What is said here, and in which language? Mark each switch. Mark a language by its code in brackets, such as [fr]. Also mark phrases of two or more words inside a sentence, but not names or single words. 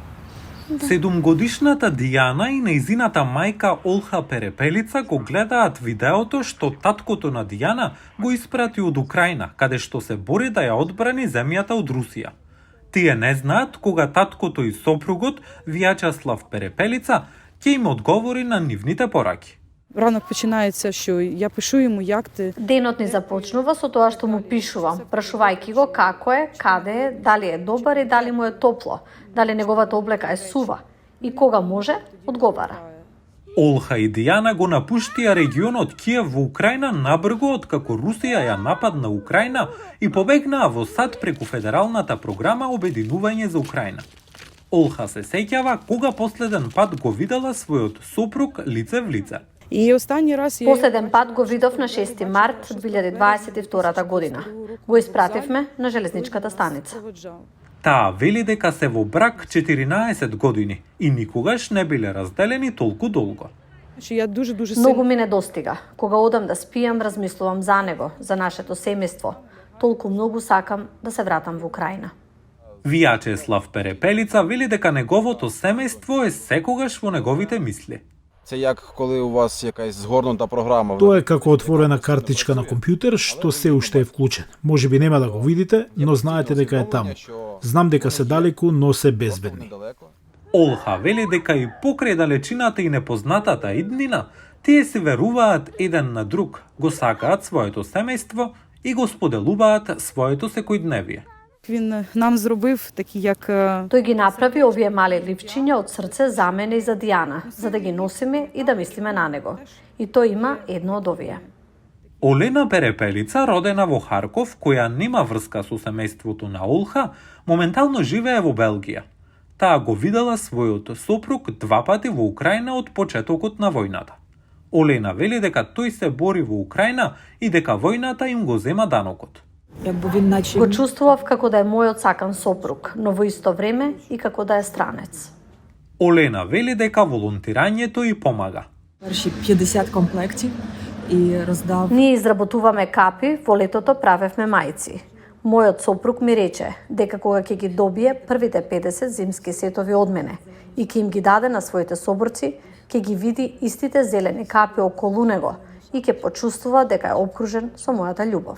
[mk] 7-годишната Дијана и нејзината мајка Олха Перепелица го гледаат видеото што таткото на Дијана го испрати од Украина, каде што се бори да ја одбрани земјата од Русија. Тие не знаат кога таткото и сопругот Вјачеслав Перепелица ќе им одговори на нивните пораки. [uk] Ранок починається, що я пишу йому, як ти. [mk] Денот ни започнува со тоа што му пишувам, прашувајќи го како е, каде е, дали е добар и дали му е топло, дали неговата облека е сува. И кога може, одговара. Олха и Дијана го напуштија регионот Киев во Украина набрзо откако Русија ја нападна Украина и побегнаа во САД преку федералната програма Обединување за Украина. Олха се сеќава кога последен пат го видела својот сопруг лице в лице. [uk] І останній раз я... [mk] Последен пат го видов на 6 март 2022 година. Го испративме на железничката станица. Таа вели дека се во брак 14 години и никогаш не биле разделени толку долго. [uk] Я дуже [mk] Многу ми недостига. Кога одам да спијам, размислувам за него, за нашето семејство. Толку многу сакам да се вратам во Украина. Вјачеслав Перепелица вели дека неговото семејство е секогаш во неговите мисли. [uk] Це як коли у вас якась згорнута програма. [mk] Тоа е како отворена картичка на компјутер што се уште е вклучен. Може би нема да го видите, но знаете дека е таму. Знам дека се далеку, но се безбедни. Олха вели дека и покрај далечината и непознатата иднина, тие се веруваат еден на друг, го сакаат своето семејство и го споделуваат своето секојдневие. [uk] Він нам зробив такі, як... [mk] Тој ги направи овие мали ливчиња од срце за мене и за Дијана, за да ги носиме и да мислиме на него. И тој има едно од овие. Олена Перепелица, родена во Харков, која нема врска со семејството на Олха, моментално живее во Белгија. Таа го видела својот сопруг 2 пати во Украина од почетокот на војната. Олена вели дека тој се бори во Украина и дека војната им го зема данокот. Го чувствував како да е мојот сакан сопруг, но во исто време и како да е странец. Олена вели дека волонтирањето и помага. [uk] Перші 50 комплектів і роздав. [mk] Ние изработуваме капи, во летото правевме мајци. Мојот сопруг ми рече дека кога ќе ги добие првите 50 зимски сетови од мене и ќе им ги даде на своите соборци, ќе ги види истите зелени капи околу него и ќе почувствува дека е обкружен со мојата љубов.